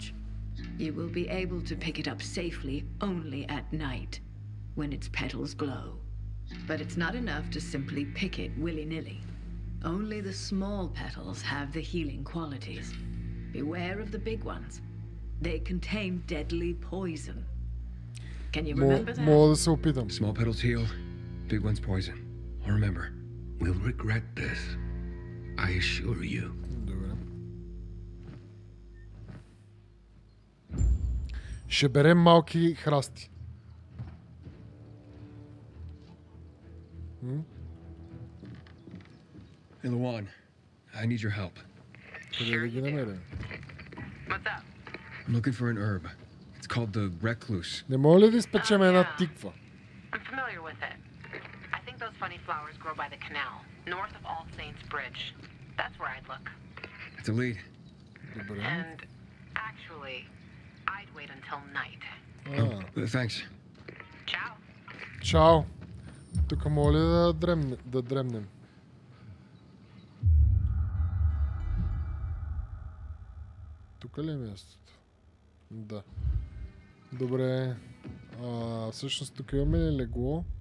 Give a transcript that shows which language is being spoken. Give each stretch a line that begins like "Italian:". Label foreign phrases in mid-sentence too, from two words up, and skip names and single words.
English: You will be able to pick it up safely only at night, when its petals glow. But it's not enough to simply pick it willy-nilly. Only the small petals have the healing qualities. Beware of the big ones. They contain deadly poison. Can you remember that?
Bulgarian: Мога да се опитам.
English: Small petals heal, big ones poison. I'll remember. We'll regret this. I assure you.
Bulgarian: Добре. Ще берем малки храсти.
English: Hey, Lawan, I need your help.
Bulgarian: Къде да ги намерим?
English: What's up? I'm looking for an herb. It's called the recluse.
Bulgarian: Не мога ли да изпечем една тиква?
English: I'm familiar with it. I think those funny flowers grow by the canal, north of All Saints Bridge. That's where I'd look. It's a lead.
Bulgarian: Добре.
English: And actually, I'd wait until night. Thanks. Ciao.
Bulgarian: Чао. Тук моля да дремнем. Тук ли е мястото? Да. Добре. Всъщност тук имаме ли легло?